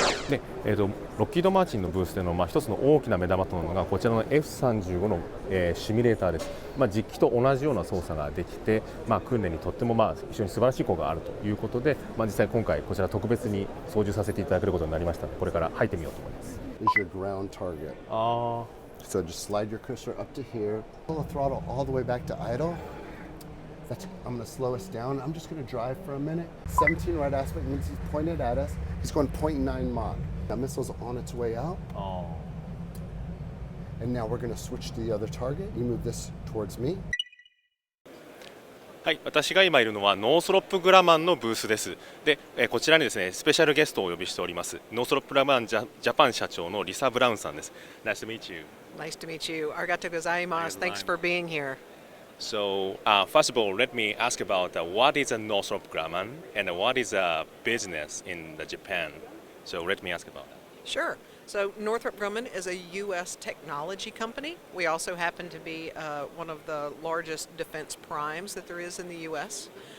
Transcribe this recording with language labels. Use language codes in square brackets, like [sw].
[ja] でロッキード・マーチンのブースでの、一つの大きな目玉となるのがこちらの F35 の、シミュレーターです。実機と同じような操作ができて、訓練にとっても、非常に素晴らしい効果があるということで、実際今回こちら特別に操縦させていただけることになりましたので、これから入ってみようと思います。 [en] Is your ground target. So just slide your cursor up to here. Pull the throttle all the way back to idle. I'm going to slow us down. I'm just going to drive for a minute. 17 right aspect means he's pointed at us. He's going 0.9 Mach. That missile's on its way out. And now we're going to switch to the other target. You move this towards me. [ja] はい、私が今いるのはノースロップグラマンのブースです。で、こちらにですね、スペシャルゲストをお呼びしております。ノースロップグラマンジャパン社長のリサ・ブラウンさんです。 [en] Nice to meet you. Nice to meet you. [ja] ありがとうございます。 [en] Thanks for being here. So, first of all, let me ask about what is a Northrop Grumman and what is a business in Japan. So, let me ask about that. Sure. So Northrop Grumman is a U.S. technology company. We also happen to be one of the largest defense primes that there is in the U.S.